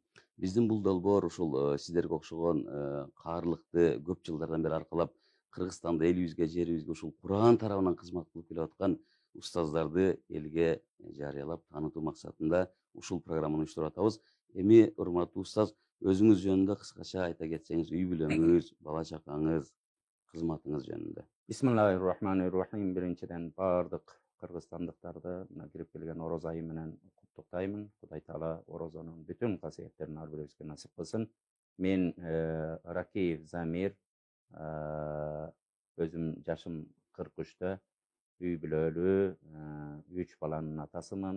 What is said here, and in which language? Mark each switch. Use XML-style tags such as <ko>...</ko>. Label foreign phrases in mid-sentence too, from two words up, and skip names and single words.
<ky>Биздин бул долбоор ушул сиздерге окшогон каарлыкты көп жылдардан бери аркалап Кыргызстанда элибизге, жерибизге ушул Кур'ан тарабынан кызмат кылып келип аткан устаздарды элге жарыялап таанытуу максатында ушул программаны уюштуруп атабыз. Эми урматтуу устаз, өзүңүз жөнүндө кыскача айта кетсеңиз, үй бүлөңүз, бала чакаңыз, кызматыңыз жөнүндө.</ky> <ar>بسم الله الرحمن الرحيم.</ar> <ky>Биринчиден баардык кыргызстандыктарды мына кирип келген ороз айы менен куттуктаймын. Кудай Таала орозонун бүтүн касиеттерин ар бирибизге насип кылсын. Мен Ракиев Замир, өзүм жашым 43-тө, үй бүлөлүү, 3 баланын атасымын.</ky>